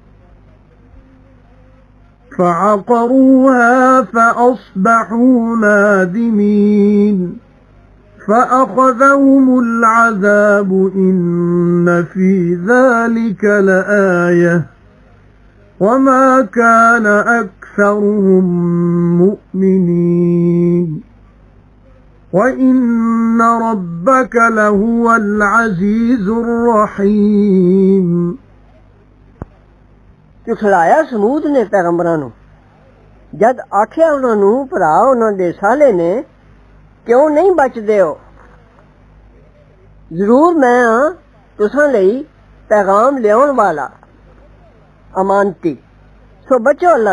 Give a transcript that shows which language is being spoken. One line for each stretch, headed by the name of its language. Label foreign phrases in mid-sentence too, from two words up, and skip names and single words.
Arabic: فعقروها فأصبحوا نادمين فأخذهم العذاب إن في ذلك لآية وما كان أكثرهم مؤمنين وإن ربك لهو العزيز الرحيم
Punjabi: ਝੁਠਲਾਇਆ ਸਮੂਦ ਨੇ ਪੈਗੰਬਰਾਂ ਨੂੰ ਜਦ ਆਖਿਆ ਉਹਨਾਂ ਨੂੰ ਭਰਾ ਉਹਨਾਂ ਦੇ ਸਾਲੇ ਨੇ ਕਿਉਂ ਨਹੀਂ ਬਚਦੇ ਹੋ ਜ਼ਰੂਰ ਮੈਂ ਹਾਂ ਤੁਸਾਂ ਲਈ ਪੈਗਾਮ ਲਿਆਉਣ ਵਾਲਾ ਅਮਾਨਤੀ ਸੋ ਬਚੋ ਅੱਲਾ